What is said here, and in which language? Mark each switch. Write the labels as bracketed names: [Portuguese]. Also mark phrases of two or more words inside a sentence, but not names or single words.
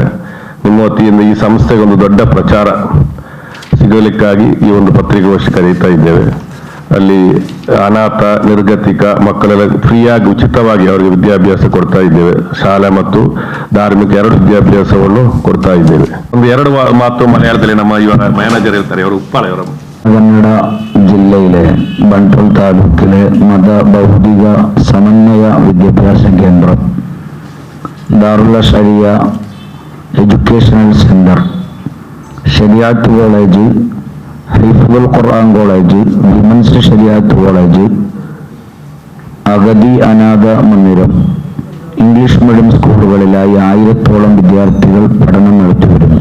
[Kannada] ನಿಮ್ಮ ವತಿಯಿಂದ ಈ ಸಂಸ್ಥೆಗೆ ಒಂದು ದೊಡ್ಡ ಪ್ರಚಾರ ಸಿಗಲಿಕ್ಕಾಗಿ ಈ ಒಂದು ಪತ್ರಿಕಾಗೋಷ್ಠಿ ಕರೀತಾ ಇದ್ದೇವೆ. ಅಲ್ಲಿ ಅನಾಥ ನಿರ್ಗತಿಕ ಮಕ್ಕಳೆಲ್ಲ ಫ್ರೀಯಾಗಿ ಉಚಿತವಾಗಿ ಅವರಿಗೆ ವಿದ್ಯಾಭ್ಯಾಸ ಕೊಡ್ತಾ ಇದ್ದೇವೆ. ಶಾಲೆ ಮತ್ತು ಧಾರ್ಮಿಕ 2 ವಿದ್ಯಾಭ್ಯಾಸವನ್ನು ಕೊಡ್ತಾ ಇದ್ದೇವೆ. ಒಂದು 2 ಮಾತು മലയാളത്തിൽ ನಮ್ಮ ಇವರ ಮ್ಯಾನೇಜರ್ ಇರ್ತಾರೆ, ಅವರು ഉപ്പാള ഇവർ [Malayalam] കന്നഡ ജില്ലയിലെ ബണ്ടൂൾ താലൂക്കിലെ മതബൗദ്ധിക സമന്വയ വിദ്യാഭ്യാസ കേന്ദ്രം ദാറുൽ അശ്ശരിയ എഡ്യൂക്കേഷണൽ സെന്റർ, ശരിയാത്ത് കോളേജ്, ഹിഫ്ദുൽ ഖുർആൻ കോളേജ്, വിമൻസ് ശരിയാത്ത് കോളേജ്, അഗതി അനാഥ മന്ദിരം, [English] English medium [Malayalam] സ്കൂളുകളിലായി 1000-ഓളം വിദ്യാർത്ഥികൾ പഠനം നടത്തിവരുന്നു.